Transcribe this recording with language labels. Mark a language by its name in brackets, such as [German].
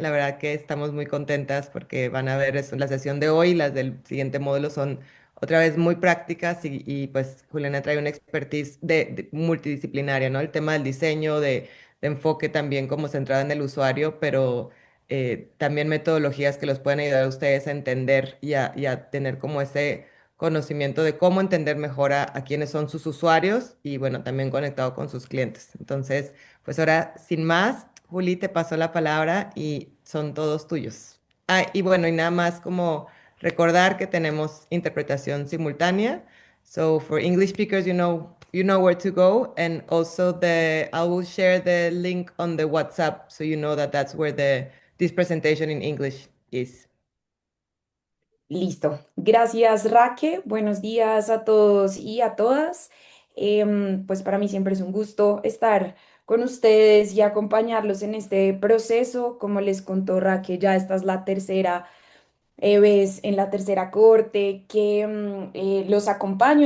[Spanish] La verdad que estamos muy contentas porque van a ver la sesión de hoy, las del siguiente módulo son otra vez muy prácticas y, pues Juliana trae una expertise multidisciplinaria, ¿no? El tema del diseño, de enfoque también como centrado en el usuario, pero también metodologías que los pueden ayudar a ustedes a entender y a tener como ese conocimiento de cómo entender mejor a quiénes son sus usuarios y bueno, también conectado con sus clientes. Entonces, pues ahora, sin más, Juli, te paso la palabra y son todos tuyos. Ah, y bueno, y nada más como recordar que tenemos interpretación simultánea. [English] So for English speakers, you know where to go, and also I will share the link on the WhatsApp, so you know that that's where this presentation in English is. [Spanish] Listo. Gracias, Raque. Buenos días a todos y a todas. Pues para mí siempre es un gusto estar con ustedes y acompañarlos en este proceso. Como les contó Raque, ya esta es la tercera vez en la tercera corte que los acompaño.